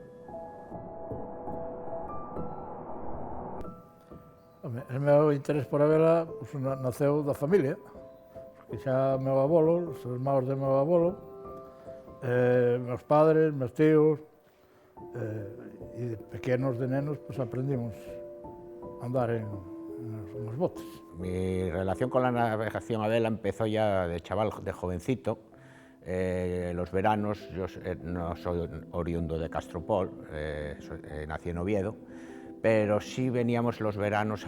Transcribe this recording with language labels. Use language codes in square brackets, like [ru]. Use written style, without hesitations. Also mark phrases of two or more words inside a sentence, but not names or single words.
[gl] O meu interés por a vela naceu da familia, porque xa meu avolo, os irmãos de meu avolo, meus padres, meus tíos, e de pequenos, de nenos, [es] pues aprendimos a andar en los botes. Mi relación con la navegación a vela empezó ya de chaval, de jovencito. Los veranos, yo no soy oriundo de Castropol, nací en Oviedo, pero sí veníamos los veranos